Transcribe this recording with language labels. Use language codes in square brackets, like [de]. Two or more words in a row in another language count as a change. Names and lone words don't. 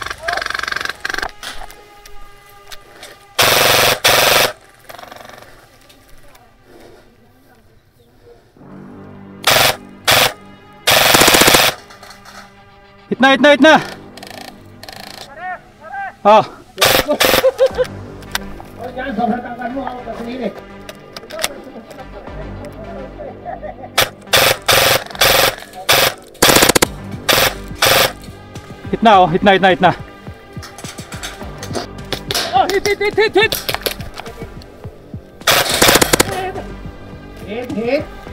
[tl] Hit na, hit na, hit na! Ah, O yan, sobrang tangkad mo. Ako sa sinili. hit na, oh, hit na, hit na, hit na. [en] Oh, hit, hit, hit, hit, hit! Hit, hit!